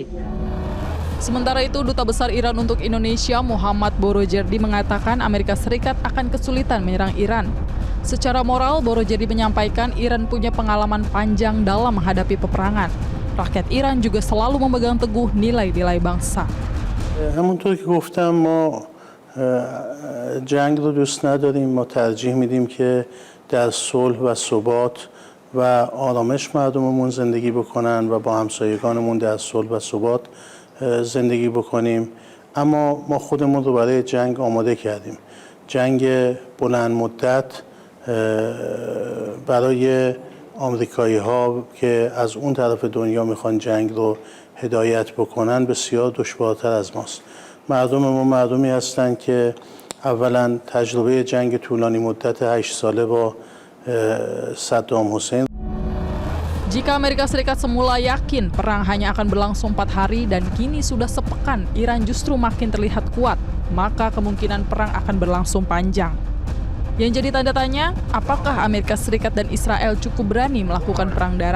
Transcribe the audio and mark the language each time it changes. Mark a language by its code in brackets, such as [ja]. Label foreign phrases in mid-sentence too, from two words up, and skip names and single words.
[id] Sementara itu, Duta Besar Iran untuk Indonesia Muhammad Borojerdi mengatakan Amerika Serikat akan kesulitan menyerang Iran. Secara moral, Borojerdi menyampaikan Iran punya pengalaman panjang dalam menghadapi peperangan. Rakyat Iran juga selalu memegang teguh nilai-nilai bangsa. [fa] همونطور که گفتم ما جنگ رو دوست نداریم. ما ترجیح میدیم که در صلح و ثبات و آرامش مردممون زندگی بکنن و با همسایگانمون در صلح و ثبات زندگی بکنیم. اما ما خودمون رو برای جنگ آماده کردیم. جنگ بلند مدت برای آمریکایی ها که از اون طرف دنیا میخوان جنگ رو هدایت بکنن بسیار دشوارتر از ماست. مردم ما مردمی هستند که اولا تجربه جنگ طولانی مدت 8 ساله با صدام حسین. [id] Jika Amerika Serikat semula yakin perang hanya akan berlangsung 4 hari dan kini sudah sepekan Iran justru makin terlihat kuat, maka kemungkinan perang akan berlangsung panjang. Yang jadi tanda tanya, apakah Amerika Serikat dan Israel cukup berani melakukan perang darat?